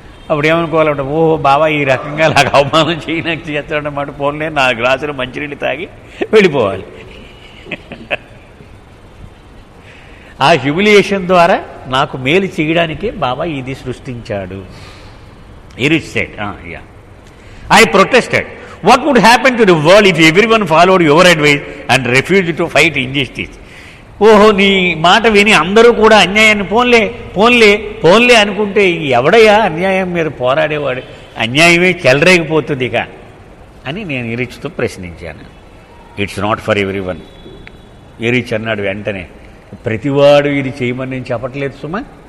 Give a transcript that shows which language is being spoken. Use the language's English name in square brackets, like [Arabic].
[Telugu] అప్పుడు ఏమనుకోవాలంటే, ఓహో బాబా ఈ రకంగా నాకు అవమానం చేయడానికి చేస్తాడన్నమాట, పోన్లే నా గ్లాసులు మంచినీళ్ళు తాగి వెళ్ళిపోవాలి. ఆ హ్యూమిలియేషన్ ద్వారా నాకు మేలు చేయడానికే బాబా ఇది సృష్టించాడు. [English] Erich said, yeah, I protested. What would happen to the world if everyone followed your advice and refused to fight injustice? [Telugu] ఓహో, నీ మాట విని అందరూ కూడా అన్యాయాన్ని పోన్లే పోన్లే పోన్లే అనుకుంటే ఎవడయ్యా అన్యాయం మీద పోరాడేవాడు? అన్యాయమే చెలరేగిపోతుంది ఇక అని నేను ఎరిచ్తో ప్రశ్నించాను. [English] It's not for everyone. [Telugu] Erich అన్నాడు వెంటనే, ప్రతివాడు ఇది చేయమని నేను చెప్పట్లేదు సుమా.